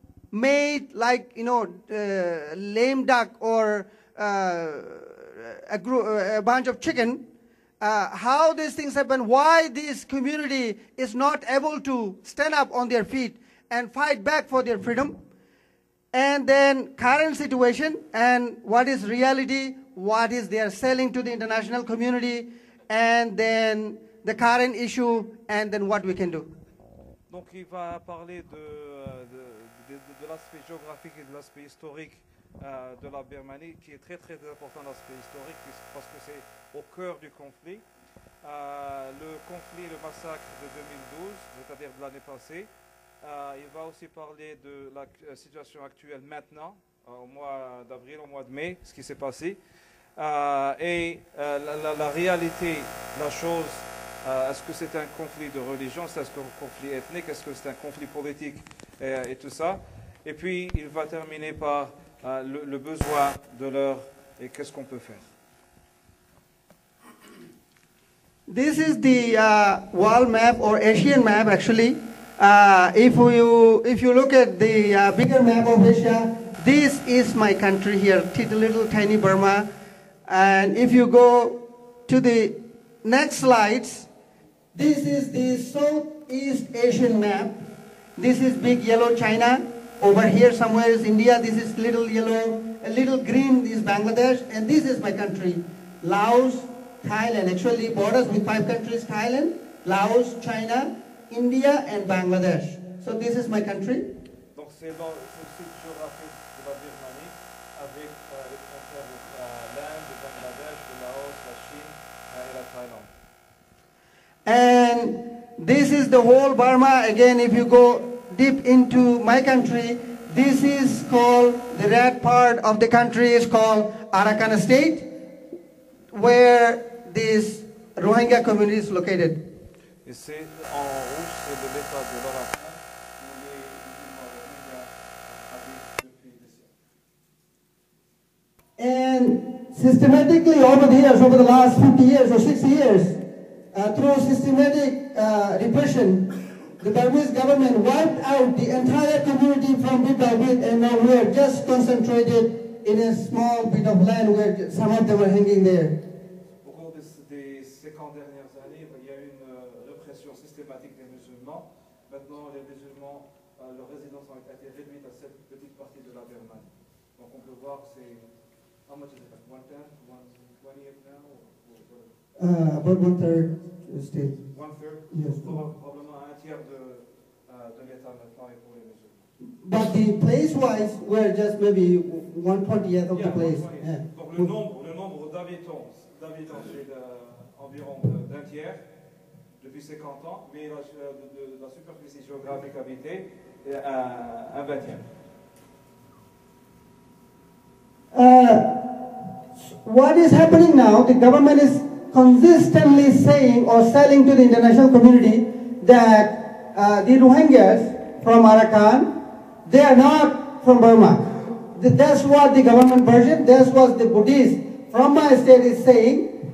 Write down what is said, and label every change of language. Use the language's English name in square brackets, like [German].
[English] made like, lame duck or a bunch of chicken, how these things happen, why this community is not able to stand up on their feet and fight back for their freedom, and then current situation and what is reality, what is they are selling to the international community, and then the current issue, and then what we can do. [French] Donc il va parler de l'aspect géographique et de l'aspect historique de la Birmanie, qui est très très important, l'aspect historique, parce que c'est au cœur du conflit. Le conflit, le massacre de 2012, c'est-à-dire de l'année passée, il va aussi parler de la situation actuelle maintenant, au mois d'avril, au mois de mai, ce qui s'est passé. Et la réalité, la chose, est-ce que c'est un conflit de religion, est-ce que c'est un conflit ethnique, est-ce que c'est un conflit politique et tout ça. Et puis il va terminer par le besoin de l'heure et qu'est-ce qu'on peut faire. [English] This is the wall map or Asian map actually. If you look at the bigger map of Asia, this is my country here, little tiny Burma. And if you go to the next slides, this is the Southeast Asian map. This is big yellow China. Over here somewhere is India. This is little yellow, a little green is Bangladesh. And this is my country, Laos, Thailand. Actually borders with 5 countries, Thailand, Laos, China, India and Bangladesh. So this is my country. [French] Donc c'est le site géographique de la Birmanie avec les frontières de l'Inde, le Bangladesh, le Laos, la Chine et la Thaïlande. [English] And this is the whole Burma. Again, if you go deep into my country, this is called, the red part of the country is called Arkani state, where this Rohingya community is located. [French] Et c'est en rouge, c'est de l'état de l'Arakan où les musulmans rohingyas habitent depuis des siècles. [English] And systematically over the years, over the last 50 years or 60 years, through systematic repression, the Burmese government wiped out the entire community from bit by bit, and now we are just concentrated in a small bit of land where some of them are hanging there. [French] Au cours des 50 dernières années, il y a eu une répression systématique des musulmans. Maintenant, les musulmans, leurs résidences ont été réduites à cette petite partie de la Birmanie. Donc on peut voir que c'est... [English] How much is it? Like 1/10, 1/20 now? About 1/3 state. 1/3? Yes. [French] Probablement un tiers de l'État maintenant est pour les musulmans. [English] But the place-wise, we're just maybe 1/20th of the place. 1/20. Yeah. [French] Donc le nombre d'habitants c'est environ d'un tiers depuis 50 ans, mais la superficie géographique habitée est un 20e. [English] What is happening now, the government is consistently saying or selling to the international community that the Rohingyas from Arakan, they are not from Burma. That's what the government version, that's what the Buddhists from my state is saying.